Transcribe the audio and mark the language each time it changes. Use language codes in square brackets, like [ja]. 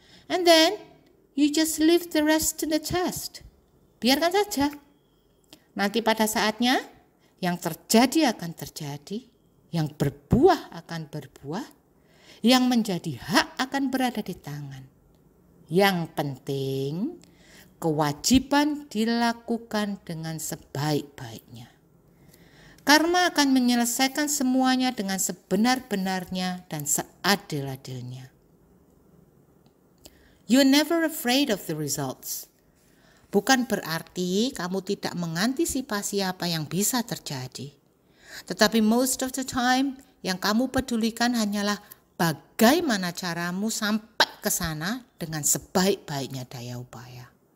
[en] And then you just leave the rest to the test. [id] Biarkan saja. Nanti pada saatnya yang terjadi akan terjadi, yang berbuah akan berbuah, yang menjadi hak akan berada di tangan. Yang penting kewajiban dilakukan dengan sebaik-baiknya. Karma akan menyelesaikan semuanya dengan sebenar-benarnya dan seadil-adilnya. [en] You're never afraid of the results. [id] Bukan berarti kamu tidak mengantisipasi apa yang bisa terjadi. Tetapi [en] most of the time, [id] yang kamu pedulikan hanyalah bagaimana caramu sampai ke sana dengan sebaik-baiknya daya upaya.